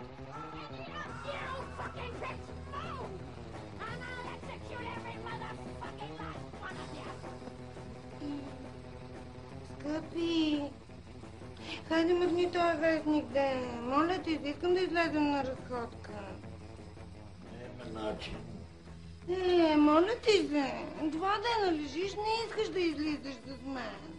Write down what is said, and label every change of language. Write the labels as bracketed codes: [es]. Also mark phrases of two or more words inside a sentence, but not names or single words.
[en] You fucking bitch! Move! And I'll execute every motherfucking last one of you! [bg] Скъпи, хайде махни този вестник, де. Моля ти, искам да излезем на разходка. Няма начин. Моля ти се. 2 дена лежиш, не искаш да излизаш с мен.